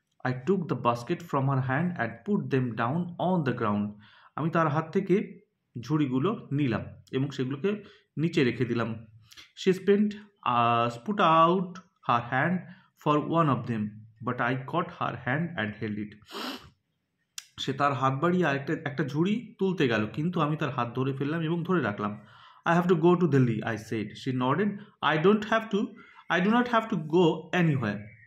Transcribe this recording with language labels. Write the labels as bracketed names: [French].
[English] I took the basket from her hand and put them down on the ground. [Bangla] আমি তার হাত থেকে ঝুড়িগুলো নিলাম এবং সেগুলোকে নিচে রেখে দিলাম। [English] She put out her hand for one of them, but I caught her hand and held it. [Bangla] সে তার হাত বাড়িয়ে একটা ঝুড়ি তুলতে গেল, কিন্তু আমি তার হাত ধরে ফেললাম এবং ধরে রাখলাম। [English] I have to go to Delhi, I said. She nodded. I do not have to go anywhere.